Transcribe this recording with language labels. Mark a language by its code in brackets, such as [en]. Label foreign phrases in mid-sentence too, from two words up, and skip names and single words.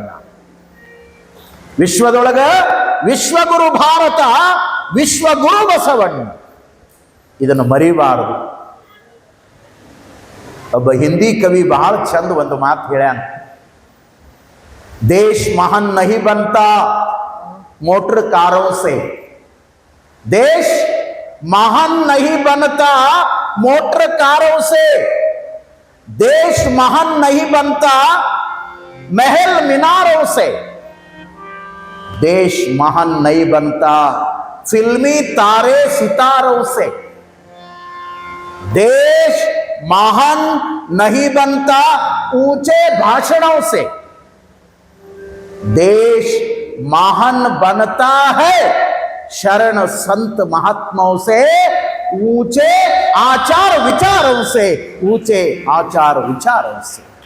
[kn] ವಿಶ್ವದೊಳಗ ವಿಶ್ವಗುರು ಭಾರತ, ವಿಶ್ವಗುರು ಬಸವಣ್ಣ. ಇದನ್ನು ಮರಿಬಾರದು. ಒಬ್ಬ ಹಿಂದಿ ಕವಿ ಬಹಳ ಚಂದ ಒಂದು ಮಾತು ಹೇಳ್ಯಾನ, [hi] देश महान नहीं बनता मोटर कारों से, देश महान नहीं बनता मोटर कारों से, देश महान नहीं बनता महल मीनारों से, देश महान नहीं बनता फिल्मी तारे सितारों से, देश महान नहीं बनता ऊंचे भाषणों से, देश महान बनता है शरण संत महात्माओं से, ऊंचे आचार विचारों से, ऊंचे आचार विचारों से.